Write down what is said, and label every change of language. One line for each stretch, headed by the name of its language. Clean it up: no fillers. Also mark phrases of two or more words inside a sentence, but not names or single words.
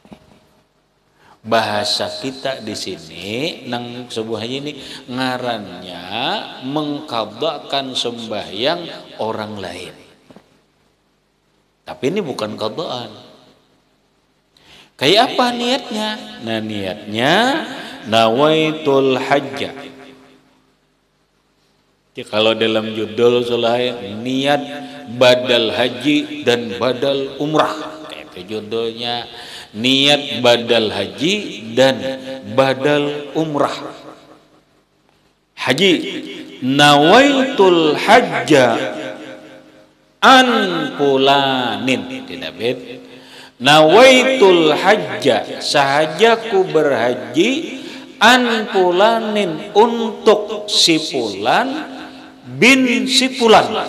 Indonesian: Bahasa kita di sini nang sebuahnya ini ngarannya mengqadhakan sembahyang orang lain. Tapi ini bukan qadhaan. Kayak apa niatnya? Nah niatnya
Arabic: نويت الحج.
Indonesian: Jadi kalau dalam judul selain niat badal haji dan badal umrah, itu judulnya niat badal haji dan badal umrah.
Arabic: Haji نويت الحج عن فلان,
Indonesian: tidak beda.
Arabic: نويت الحج,
Indonesian: sahajaku berhaji
Arabic: عن فلان
Indonesian: untuk si fulan bin si fulan.